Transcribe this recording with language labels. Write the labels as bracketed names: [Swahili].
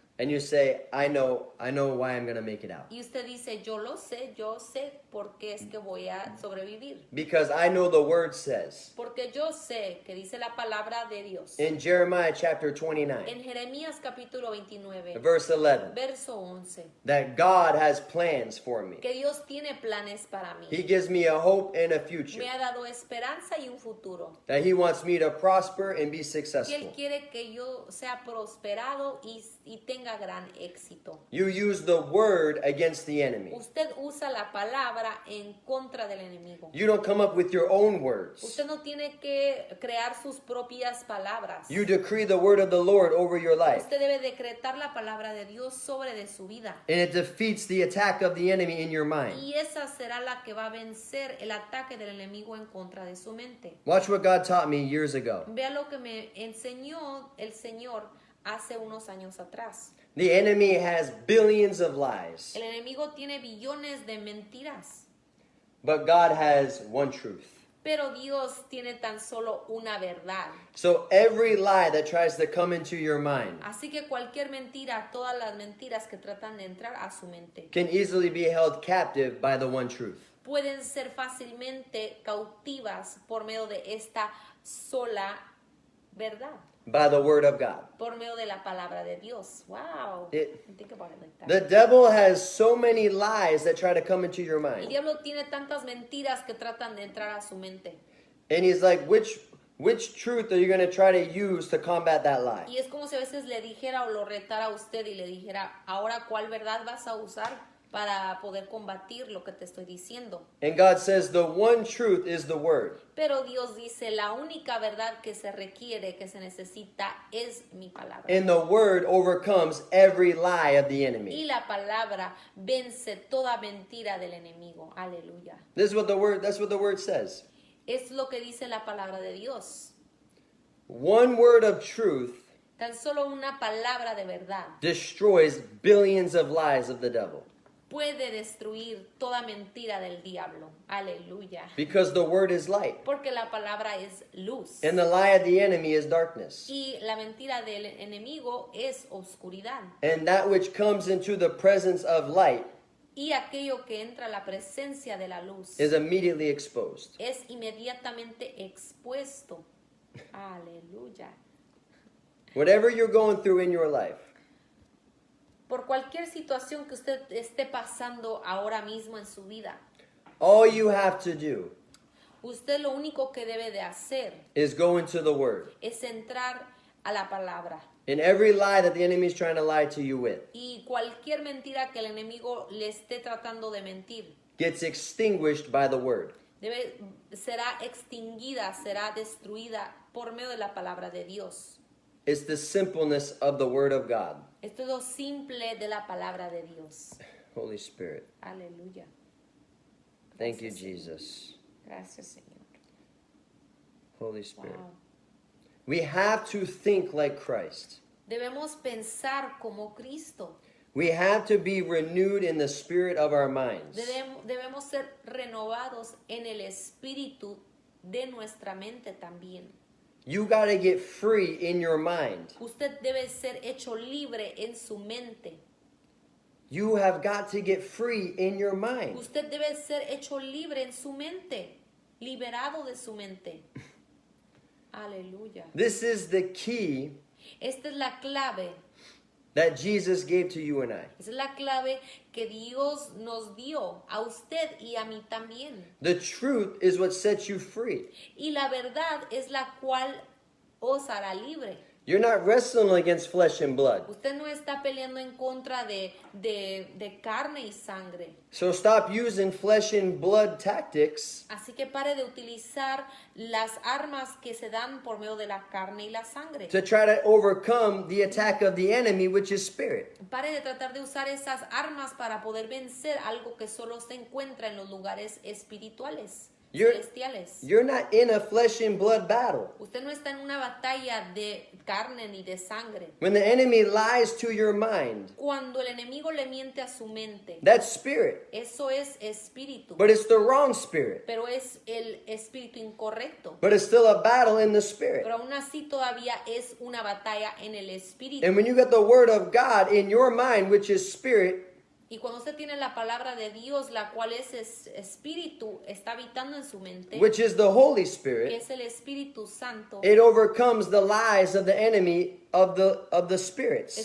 [English] And you say, I know why I'm going to make it out. [Spanish] Y usted dice, yo sé por qué es que voy a sobrevivir. [English] Because I know the Word says [Spanish] Porque yo sé que dice la palabra de Dios. [English] in Jeremiah chapter 29, [Spanish] En Jeremías capítulo 29, [English] verse 11, [Spanish] verso 11, [English] that God has plans for me. [Spanish] que Dios tiene planes para mí. [English] He gives me a hope and a future. [Spanish] Me ha dado esperanza y un futuro. [English] That He wants me to prosper and be [Spanish] Que [English] successful. [Spanish] Él quiere que yo sea prosperado y tenga gran éxito. [English] You use the Word against the enemy. [Spanish] Usted usa la palabra en contra del enemigo. [English] You don't come up with your own words. [Spanish] Usted no tiene que crear sus propias palabras. [English] You decree the word of the Lord over your life. [Spanish] Usted debe decretar la palabra de Dios sobre de su vida. [English] And it defeats the attack of the enemy in your mind. [Spanish] Y esa será la que va a vencer el ataque del enemigo en contra de su mente. [English] Watch what God taught me years ago. [Spanish] Vea lo que me enseñó el Señor hace unos años atrás. [English] The enemy has billions of lies, [Spanish] El enemigo tiene billones de mentiras, [English] but God has one truth. [Spanish] pero Dios tiene tan solo una verdad. [English] So every lie that tries to come into your mind [Spanish] Así que cualquier mentira, todas las mentiras que tratan de entrar a su mente, [English] can easily be held captive by the one truth. [Spanish] pueden ser fácilmente cautivas por medio de esta sola verdad, [English] By the word of God. [Spanish] por medio de la palabra de Dios. [English] Wow. Think about it like that. The devil has so many lies that try to come into your [Spanish] El [English] mind. [Spanish] diablo tiene tantas mentiras que tratan de entrar a su mente. [English] And he's like, which truth are you going to try to use to combat that lie? [Spanish] Y es como si a veces le dijera o lo retara a usted y le dijera, ahora cuál verdad vas a usar para poder combatir lo que te estoy diciendo. [English] And God says the one truth is the word. [Spanish] Pero Dios dice, la única verdad que se requiere, que se necesita, es mi palabra. [English] And the word overcomes every lie of the [Spanish] Y [English] enemy. [Spanish] la palabra vence toda mentira del enemigo. Aleluya. [English] That's what the word says. [Spanish] Es lo que dice la palabra de Dios. [English] One word of truth [Spanish] Tan solo una palabra de verdad [English] destroys billions of lies of the devil. [Spanish] puede destruir toda mentira del diablo. Aleluya. [English] Because the word is light. [Spanish] Porque la palabra es luz. [English] And the lie of the enemy is darkness. [Spanish] Y la mentira del enemigo es oscuridad. [English] And that which comes into the presence of light [Spanish] Y aquello que entra a la presencia de la luz [English] is immediately exposed. [Spanish] es inmediatamente expuesto. Aleluya. [English] Whatever you're going through in your life, [Spanish] Por cualquier situación que usted esté pasando ahora mismo en su vida, [English] all you have to do [Spanish] usted lo único que debe de hacer [English] is go into the word. [Spanish] es entrar a la palabra. [English] And every lie that the enemy is trying to lie to you with [Spanish] Y cualquier mentira que el enemigo le esté tratando de mentir [English] gets extinguished by the word. [Spanish] será extinguida, será destruida por medio de la palabra de Dios. [English] It's the simpleness of the word of God. [Spanish] Esto es lo simple de la palabra de Dios. [English] Holy Spirit. [Spanish] Aleluya. [English] Thank you, [Spanish] Gracias, Señor. [English] Jesus. [Spanish] Gracias, Señor. [English] Holy Spirit. Wow. We have to think like Christ. [Spanish] Debemos pensar como Cristo. [English] We have to be renewed in the spirit of our minds. [Spanish] Debemos ser renovados en el espíritu de nuestra mente también. [English] You got to get free in your mind. [Spanish] Usted debe ser hecho libre en su mente. [English] You have got to get free in your mind. [Spanish] Usted debe ser hecho libre en su mente, liberado de su mente. Aleluya. [English] This is the key [Spanish] Esta es la clave. [English] that Jesus gave to you and I. [Spanish] Esa es la clave que Dios nos dio a usted y a mí también. [English] The truth is what sets you free. [Spanish] Y la verdad es la cual os hará libre. [English] You're not wrestling against flesh and blood. [Spanish] Usted no está peleando en contra de carne y sangre. [English] So stop using flesh and blood tactics [Spanish] Así que pare de utilizar las armas que se dan por medio de la carne y la sangre. [English] to try to overcome the attack of the enemy, which is spirit. [Spanish] Pare de tratar de usar esas armas para poder vencer algo que solo se encuentra en los lugares espirituales, celestiales. [English] You're not in a flesh and blood battle. [Spanish] Usted no está en una batalla de carne ni de sangre. [English] When the enemy lies to your mind, [Spanish] Cuando el enemigo le miente a su mente, [English] that's spirit. [Spanish] eso es espíritu. [English] But it's the wrong spirit. [Spanish] Pero es el espíritu incorrecto. [English] But it's still a battle in the spirit. [Spanish] Pero aún así todavía es una batalla en el espíritu. [English] And when you got the word of God in your mind, which is spirit, [Spanish] Y cuando usted tiene la palabra de Dios, la cual es espíritu, está habitando en su mente, [English] which is the Holy [Spanish] que [English] Spirit, [Spanish] es el Espíritu Santo, [English] it overcomes the lies of the enemy of the spirits.